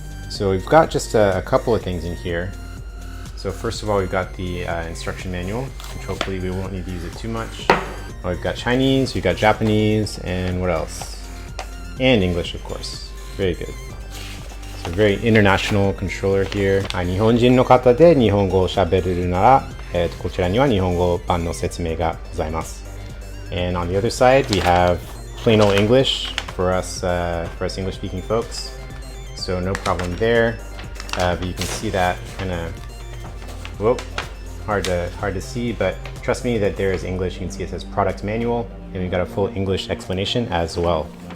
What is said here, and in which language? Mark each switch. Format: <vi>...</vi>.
<en>So we've got just a couple of things in here. So first of all, we've got the instruction manual, which hopefully we won't need to use it too much. We've got Chinese, we've got Japanese, and what else? And English, of course. Very good. So a very international controller here.</en> <ja>日本人の方で日本語を喋れるなら、こちらには日本語版の説明がございます。</ja> <en>And on the other side, we have plain old English for us English-speaking folks. So no problem there. But you can see that kind of, whoa, hard to see, but trust me that there is English. You can see it says product manual, and we've got a full English explanation as well.</en>